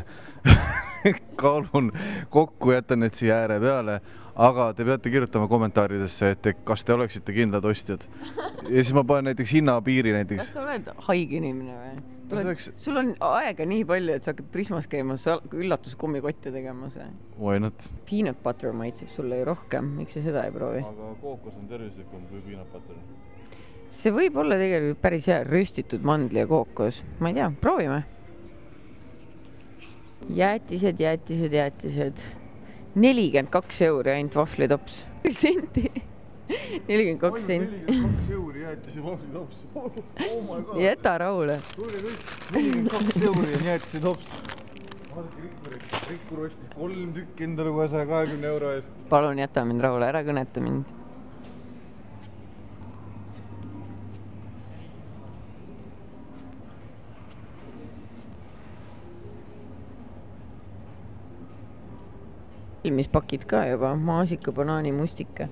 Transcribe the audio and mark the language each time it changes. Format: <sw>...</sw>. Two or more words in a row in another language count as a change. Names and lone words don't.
<et>Kaalun kokku, jätan need siia ääre peale, aga te peate kirjutama kommentaaridesse, et kas te oleksite kindlad ostjad. Ja siis ma panen näiteks hinnapiiri näiteks. Kas sa oled haige inimene või? Sul on aega nii palju, et sa hakkad Prismas käima üllatuskommikotte tegema see.</et> <en>Why not? Peanut butter</en> <et>maitseb sulle ju rohkem, miks sa seda ei proovi? Aga kookos on tervislikum kui</et> <en>peanut butter.</en> <et>See võib olla tegelikult päris hea röstitud mandli ja kookos. Ma ei tea, proovime. Jäätised. 42 euri ainult vahvlitops. Senti. 42 senti. 42 euri jäätise vahvlitops.</et> <en>Oh my god.</en> <et>Jäta rahule. Tulge kõik. 42 euri on jäätise tops. Vaadake Rikkur ostis 3 tükki endale kohe 120 euro eest. Palun jäta mind rahule, ära kõneta mind. Ilmispakid ka juba, maasika, banaani, mustika.</et>